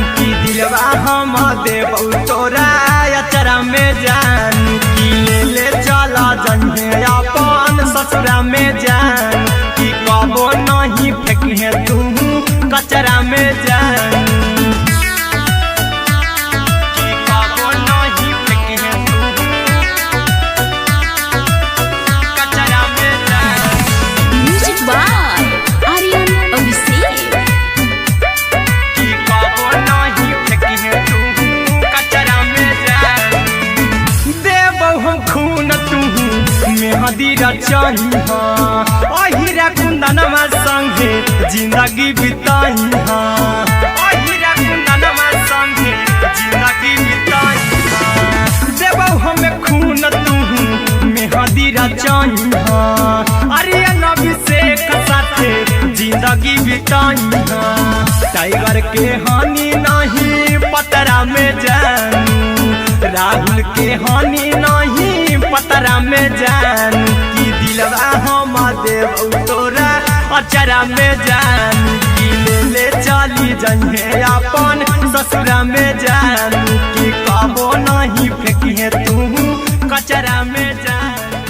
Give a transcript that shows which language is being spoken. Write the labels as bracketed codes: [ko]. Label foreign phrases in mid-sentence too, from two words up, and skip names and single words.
[anp] की दिलवा हम देबऊ तोरा अचरा में जानू की ले चला जन्हे अपन ससुरा में जान की कबो नहीं फेंके तू कचरा में जानू की कबो नहीं फेंके तू कचरा में जानू [en] music by Aryan Abhishek. [anp] की कबो नहीं फेंके तू कचरा में जानू देबौ हम खून तू मेहदी रचाही अहिरा कुंदनमा संगे जिंदगी बिताई अहिरा कुंदनमा संगे जिंदगी बिताई देबौ हमें खून तू मेहदी रचाही अरे अभिषेक साथे जिंदगी बिताई टाइगर के हानि नहीं पतरा में जानू राहुल के हानि नहीं पतरा में जानू की दिलवा हम देबऊ तोरा अचरा में जानू की ले चली जन्हे अपन ससुरा में जानू की कबो नहीं फेंकिए तू कचरा में जानू